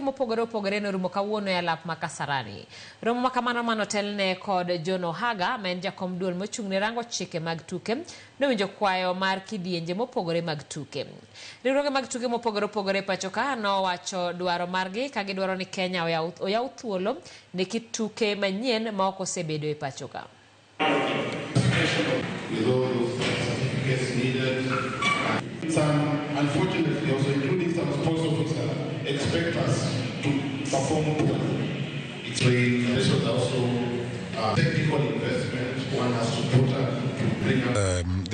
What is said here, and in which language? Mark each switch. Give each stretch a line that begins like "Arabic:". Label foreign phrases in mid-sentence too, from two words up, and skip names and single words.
Luo (Kenya and Tanzania): mopogore opogore norumo kawuono e alap ma Kasarani. Romo ma kamano manotelne kod Jono Haga, men jakom duol mochung'ne rango chike mag tuke, nowinjo kwayo mar kidienje mopogore mag tuke. Riwruoge mag tuke mopogore opogore pacho ka nowacho dwaro margi ka gidwaro ni Kenya oyaw thuolo ne kit tuke manyien ma ok osebedo e pacho ka.
English: Some, unfortunately, also including some sports officers, expect us to perform poorly. This was also technical investment one has to put up to bring up.